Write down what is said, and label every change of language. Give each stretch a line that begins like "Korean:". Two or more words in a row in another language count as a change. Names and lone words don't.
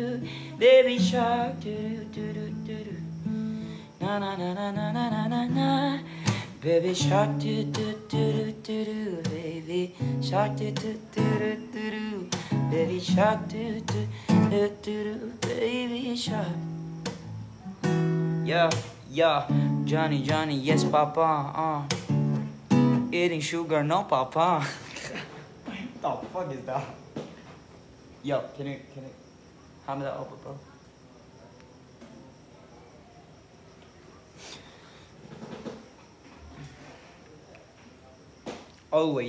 English: Baby shark do do do do do. Na na na na na na na na na. Baby shark do do do do do do. Baby shark do do do do do do. Baby shark do do do do do. Baby shark. Yeah, yeah. Johnny, Johnny, yes, Papa. Eating sugar, no, Papa. What the fuck is that? Yo, can you hammer that up, bro? Always.